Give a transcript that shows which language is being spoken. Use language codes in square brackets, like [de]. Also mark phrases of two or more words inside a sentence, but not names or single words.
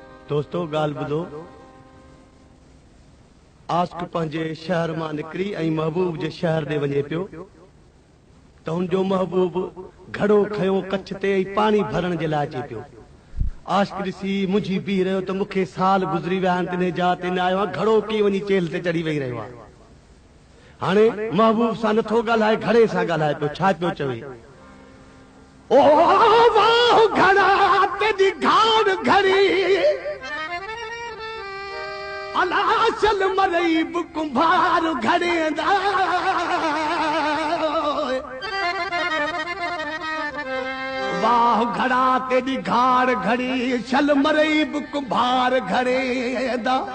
[sd] दोस्तों गाल बुधो आस्क पंहिंजे शहर मां निकरी ऐं महबूब जे शहर दे वञे पियो त हुनजो महबूब घड़ो खयो कच्छ ते ऐं पाणी भरण जे लाइ अचे पियो। आशिक ॾिसी मुंझी बीह रहियो त मूंखे साल गुज़री विया आहिनि तिने जा ते न आयो आहियां, घड़ो कीअं वञी चेल ते चढ़ी वेही रहियो आहे। हाणे महबूब सां नथो ॻाल्हाए, घड़े सां ॻाल्हाए पियो। छा पियो चवे? [skr] او واہ گھڑا تیری گھاڑ گھڑی الا چل مرئی کمہار گھڑے دا واہ گھڑا تیری گھاڑ گھڑی چل مرئی کمہار گھڑے دا